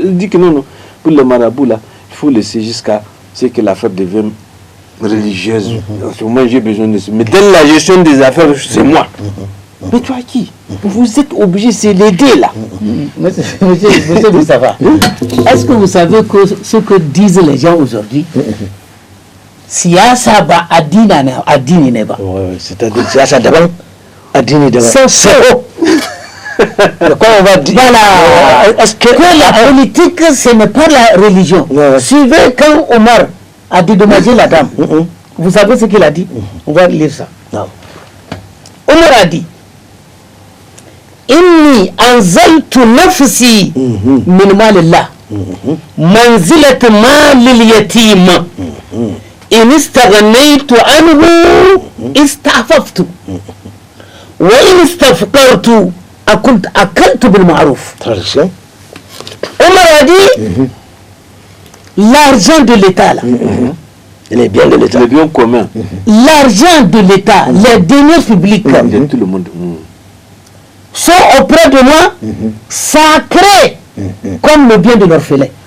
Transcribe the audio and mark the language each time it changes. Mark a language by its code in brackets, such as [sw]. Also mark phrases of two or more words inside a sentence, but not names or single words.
[fr] Il dit que non, pour le marabout, là, il faut laisser jusqu'à ce que l'affaire devienne religieuse. Moi, j'ai besoin de ça. Mais dans la gestion des affaires, c'est moi. Mais toi qui? Vous êtes obligé, c'est l'aider là. Monsieur Moustapha, est-ce que vous savez que ce que disent les gens aujourd'hui, [ha] siyasa ba addini ne ba. C'est-à-dire siyasa daban, addini daban. [fr] C'est faux. Quoi on va dire? Voilà. Est-ce que la politique, ce n'est pas la religion? Suivez quand Omar a dédommagé la dame. Vous savez ce qu'il a dit? On va lire ça. Omar a dit, [ar] إني أنزلت نفسي من مال الله منزلة مال اليتيم إن استغنيت عنه استعففت وإن افتقرت أكلت بالمعروف. [fr] Traduction. Omar a dit l'argent de l'État là, les biens de l'État, les biens communs, l'argent de l'État, les deniers publics de tout le monde sont auprès de moi sacrés comme le bien de l'orphelin.